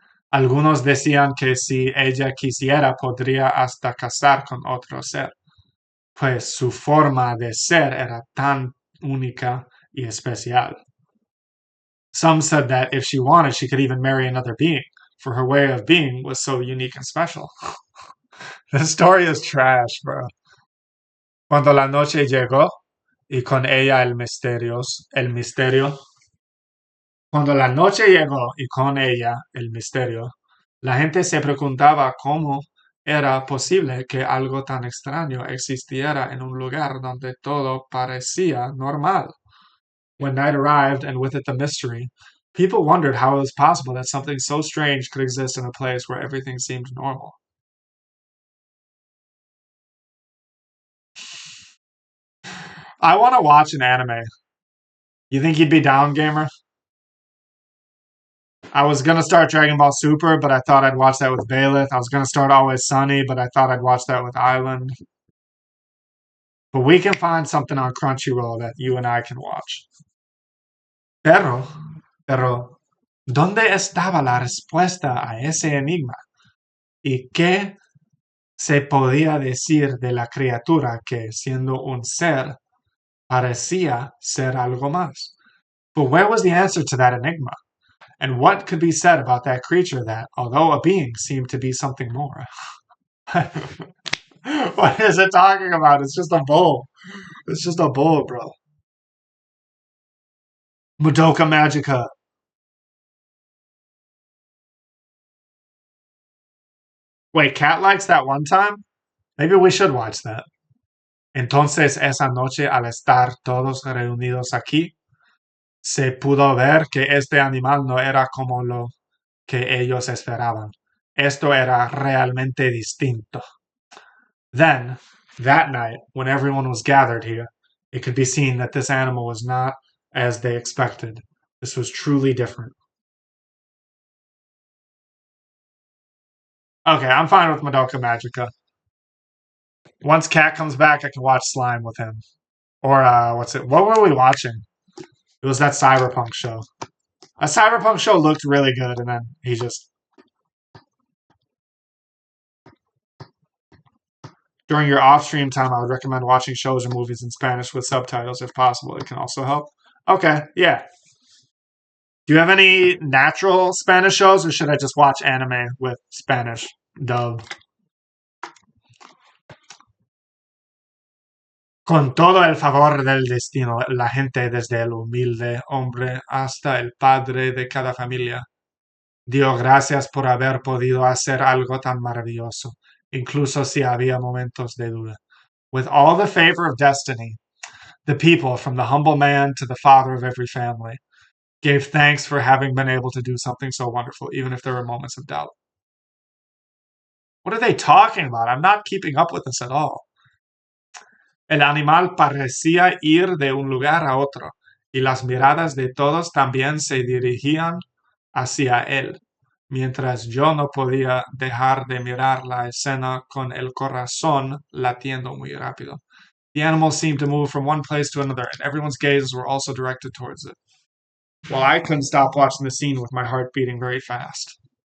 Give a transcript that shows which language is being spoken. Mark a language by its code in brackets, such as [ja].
[es] Algunos decían que si ella quisiera podría hasta casar con otro ser, pues su forma de ser era tan única y especial. [en] Some said that if she wanted, she could even marry another being, for her way of being was so unique and special. This story is trash, bro. [es] Cuando la noche llegó y con ella el misterio. Cuando la noche llegó y con ella el misterio, la gente se preguntaba cómo era posible que algo tan extraño existiera en un lugar donde todo parecía normal. [en] When night arrived, and with it the mystery, people wondered how it was possible that something so strange could exist in a place where everything seemed normal. I want to watch an anime. You think you'd be down, gamer? I was gonna start Dragon Ball Super, but I thought I'd watch that with Bailiff. I was gonna start Always Sunny, but I thought I'd watch that with Island. But we can find something on Crunchyroll that you and I can watch. [es] Pero, pero, ¿dónde estaba la respuesta a ese enigma? ¿Y qué se podía decir de la criatura que, siendo un ser, parecía ser algo más? [en] But where was the answer to that enigma? And what could be said about that creature that, although a being, seemed to be something more? What is it talking about? It's just a bull. It's just a bull, bro. Madoka Magica. Wait, Cat likes that one time? Maybe we should watch that. [es] Entonces, esa noche, al estar todos reunidos aquí, se pudo ver que este animal no era como lo que ellos esperaban. Esto era realmente distinto. [en] Then, that night, when everyone was gathered here, it could be seen that this animal was not as they expected. This was truly different. Okay, I'm fine with Madoka Magica. Once Cat comes back, I can watch Slime with him. Or what's it? What were we watching? It was that cyberpunk show. A cyberpunk show looked really good, and then he just During your off-stream time, I would recommend watching shows or movies in Spanish with subtitles if possible. It can also help. Okay, yeah. Do you have any natural Spanish shows, or should I just watch anime with Spanish dub? [es] Con todo el favor del destino, la gente, desde el humilde hombre hasta el padre de cada familia, dio gracias por haber podido hacer algo tan maravilloso, incluso si había momentos de duda. [en] With all the favor of destiny, the people, from the humble man to the father of every family, gave thanks for having been able to do something so wonderful, even if there were moments of doubt. What are they talking about? I'm not keeping up with this at all. [es] El animal parecía ir de un lugar a otro, y las miradas de todos también se dirigían hacia él, mientras yo no podía dejar de mirar la escena con el corazón latiendo muy rápido. [en] The animals seemed to move from one place to another, and everyone's gazes were also directed towards it. Well, I couldn't stop watching the scene with my heart beating very fast.